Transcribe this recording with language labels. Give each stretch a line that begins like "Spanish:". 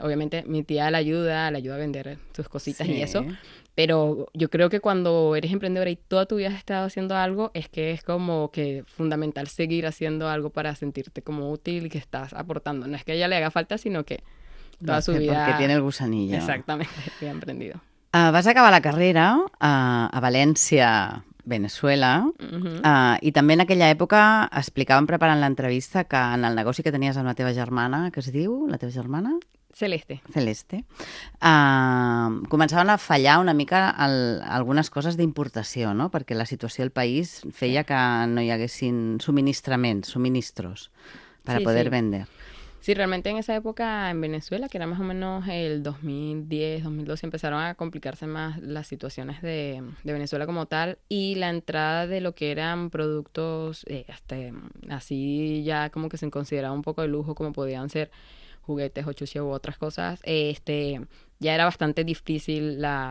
Spanish: Obviamente mi tía la ayuda a vender sus cositas y eso, pero yo creo que cuando eres emprendedora y toda tu vida has estado haciendo algo, es que es como que fundamental seguir haciendo algo para sentirte como útil y que estás aportando. No es que a ella le haga falta, sino que toda su vida... Porque tiene el gusanillo. Exactamente, había emprendido.
Catalan: Vas a acabar la carrera a València, Venezuela, i també en aquella època explicaven preparant l'entrevista que en el negoci que tenies amb la teva germana, que es diu, la teva germana? Celeste. Celeste. Començaven a fallar una mica algunes coses d'importació, no? Perquè la situació del país feia que no hi haguessin suministros para poder vender.
Spanish: Sí, realmente en esa época en Venezuela, que era más o menos el 2010, 2012, empezaron a complicarse más las situaciones de Venezuela como tal, y la entrada de lo que eran productos así ya como que se consideraba un poco de lujo, como podían ser juguetes o chuches u otras cosas, ya era bastante difícil